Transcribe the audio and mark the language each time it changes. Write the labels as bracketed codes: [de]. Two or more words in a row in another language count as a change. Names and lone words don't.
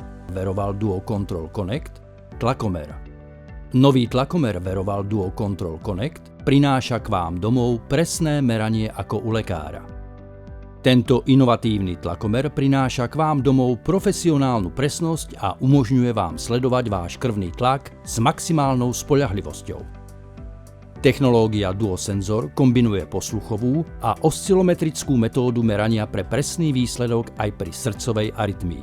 [sk] Veroval Duo Control Connect, tlakomer. Nový tlakomer Veroval Duo Control Connect prináša k vám domov presné meranie ako u lekára. Tento inovatívny tlakomer prináša k vám domov profesionálnu presnosť a umožňuje vám sledovať váš krvný tlak s maximálnou spoľahlivosťou. Technológia DuoSensor kombinuje posluchovú a oscilometrickú metódu merania pre presný výsledok aj pri srdcovej arytmii.